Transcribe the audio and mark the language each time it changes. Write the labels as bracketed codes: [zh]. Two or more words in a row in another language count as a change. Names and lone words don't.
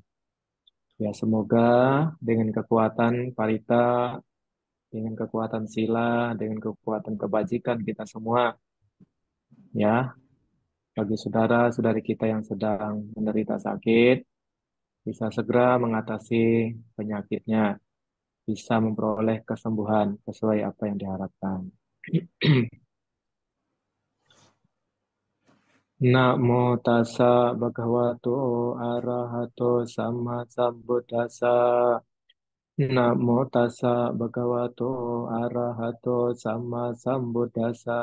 [id] Ya, semoga dengan kekuatan parita, dengan kekuatan sila, dengan kekuatan kebajikan kita semua, ya, bagi saudara-saudari kita yang sedang menderita sakit, bisa segera mengatasi penyakitnya, bisa memperoleh kesembuhan sesuai apa yang diharapkan. [pi] Namo tassa bhagavato arahato sama sambuddhassa. Namo tassa bhagavato arahato sama sambuddhassa.